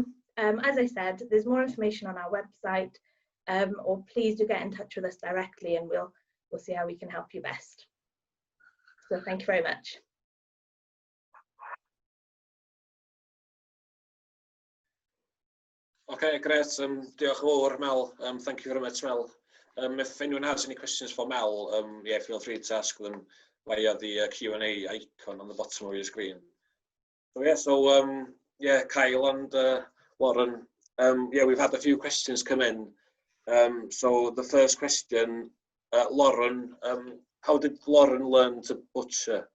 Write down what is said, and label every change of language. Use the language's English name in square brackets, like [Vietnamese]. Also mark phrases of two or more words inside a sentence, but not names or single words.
[English] As I said, there's more information on our website, or please do get in touch with us directly and we'll see how we can help you best. So thank you very much. Okay, great. [Welsh] Diolch yn fawr, Mel. [English] Thank you very much, Mel. If anyone has any questions for Mel, yeah, feel free to ask them via the Q&A icon on the bottom of your screen. So yeah, Kyle and Lauren, yeah, we've had a few questions come in. So the first question, Lauren, how did Lauren learn to butcher?